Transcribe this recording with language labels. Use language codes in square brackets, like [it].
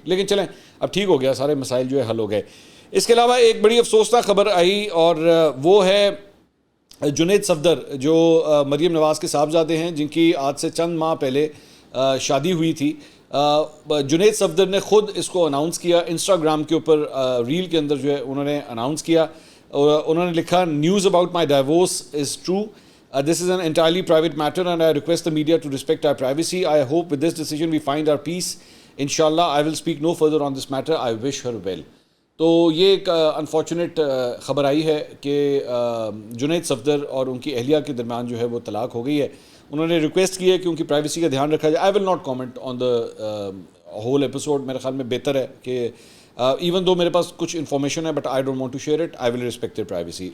[ur] لیکن چلیں اب ٹھیک ہو گیا, سارے مسائل جو ہے حل ہو گئے. اس کے علاوہ ایک بڑی افسوسناک خبر آئی اور وہ ہے جنید صفدر, جو مریم نواز کے صاحبزادے ہیں جن کی آج سے چند ماہ پہلے شادی ہوئی تھی. جنید صفدر نے خود اس کو اناؤنس کیا انسٹاگرام کے اوپر, ریل کے اندر جو ہے انہوں نے اناؤنس کیا. انہوں نے لکھا [en] News about my divorce is true. This is an entirely private matter and I request the media to respect our privacy. I hope with this decision we find our peace. Inshallah, I will speak no further on this matter. I wish her well. [ur] تو یہ ایک unfortunate خبر آئی ہے کہ جنید صفدر اور ان کی اہلیہ کے درمیان جو ہے وہ طلاق ہو گئی ہے. انہوں نے ریکویسٹ کی ہے کہ ان کی پرائیویسی کا دھیان رکھا جائے. [en] I will not comment on the whole episode. [ur] میرے خیال میں بہتر ہے کہ [en] even though [ur] میرے پاس کچھ انفارمیشن ہے [en] But I don't want to share it. I will respect their privacy.